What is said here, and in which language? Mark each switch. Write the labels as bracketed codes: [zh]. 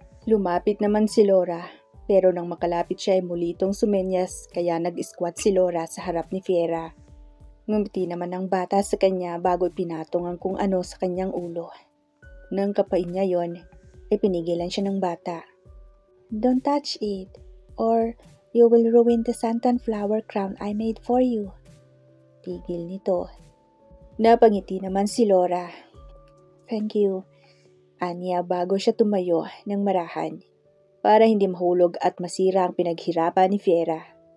[tl] Lumapit naman si Laura, pero nang makalapit siya ay muli itong sumenyas kaya nag-squat si Laura sa harap ni Fiera. Ngumiti naman ang bata sa kanya bago pinatong ang kung ano sa kanyang ulo. Nang kapain niya yon, ay pinigilan siya ng bata. [en] Don't touch it, or you will ruin the santan flower crown I made for you. [tl] Tigil nito. Napangiti naman si Laura. [en] Thank you, [tl] aniya bago siya tumayo ng marahan para hindi mahulog at masira ang pinaghirapan ni Fiera.